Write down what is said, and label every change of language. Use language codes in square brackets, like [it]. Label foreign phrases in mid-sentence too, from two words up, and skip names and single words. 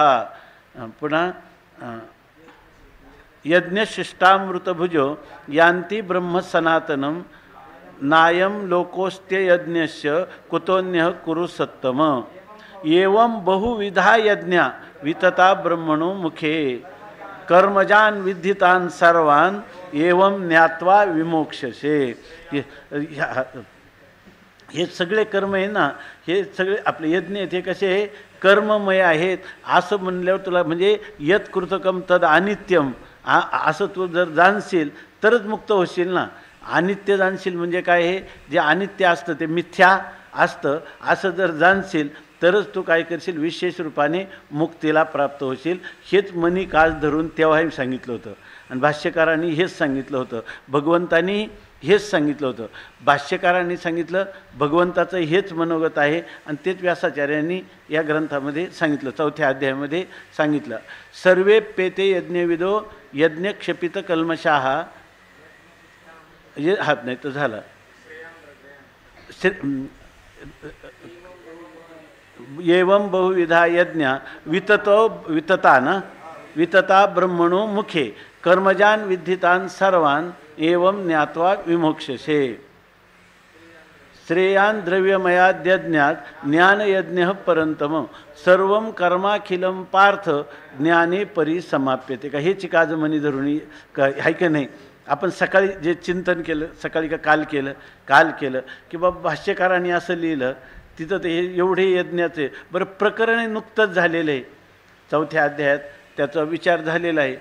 [sa] पुन्हा यज्ञशिष्टामृतभुजो यान्ति ब्रह्म सनातनं नायं लोकोस्त्ययज्ञस्य कुतोन्यः कुरु सत्तम. एवं बहुविधा यज्ञा वितता ब्रह्मणो मुखे कर्मजान विद्धितान सर्वान एवं ज्ञात्वा विमोक्षसे. [mr] हे सगळे कर्म आहे ना, हे सगळे आपले यज्ञ आहेत, हे कसे कर्ममय आहेत. असं म्हणल्यावर तुला म्हणजे [sa] यत् कृतकम तद अनित्यम [mr] असं तू जर जाणशील तरच मुक्त होशील ना. अनित्य जाणशील म्हणजे काय, हे जे अनित्य असतं ते मिथ्या असतं असं जर जाणशील तरच तू काय करशील, विशेष रूपाने मुक्तीला प्राप्त होशील. हेच मनी काज धरून तेव्हाही सांगितलं होतं आणि भाष्यकारांनी हेच सांगितलं होतं, भगवंतांनी हेच सांगितलं होतं. भाष्यकारांनी सांगितलं भगवंताचं हेच मनोगत आहे आणि तेच व्यासाचार्यांनी या ग्रंथामध्ये सांगितलं, 4थ्या अध्यायामध्ये सांगितलं. [sa] सर्वे पेते यज्ञविदो यज्ञक्षपित कल्मषाः [mr] हात नाही तर झाला [sa] एवं बहुविधा यज्ञ वितता ब्रह्मणो मुखे कर्मजान विद्धितान सर्वान एवं ज्ञात्वा विमोक्षसे. श्रेयान द्रव्यमयाद्यज्ञात ज्ञानयज्ञ परंतम सर्वं कर्माखिलं पार्थ ज्ञाने परिसमाप्यते. [mr] का हे चिकाज मनी धरुणी आहे की नाही. आपण सकाळी जे चिंतन केलं, सकाळी का काल केलं की बाबा भाष्यकारांनी असं लिहिलं, तिथं ते एवढे यज्ञाचे बरं प्रकरण नुकतंच झालेलं आहे, 4थ्या अध्यायात त्याचा विचार झालेला आहे.